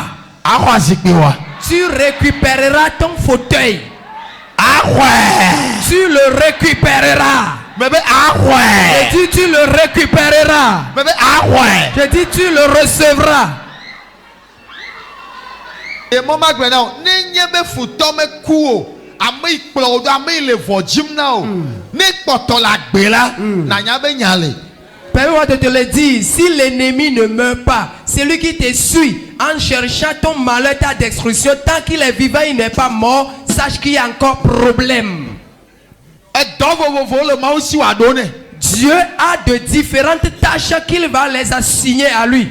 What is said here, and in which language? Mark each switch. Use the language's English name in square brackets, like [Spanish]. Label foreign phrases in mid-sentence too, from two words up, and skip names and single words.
[French] Tu récupéreras ton fauteuil. Tu le récupéreras. Je dis tu le récupéreras. Je dis tu le recevras. Et maman maintenant, n'ayez pas foutu me coup. [Ewe] Ami kplo do ami le vojim na o. Ne kpoto la gbe la na nya be nyale. [French] Permets-moi de te le dire, si l'ennemi ne meurt pas, celui qui te suit en cherchant ton malheur, ta destruction, tant qu'il est vivant, il n'est pas mort, sache qu'il y a encore problème. Dieu a de différentes tâches qu'il va les assigner à lui.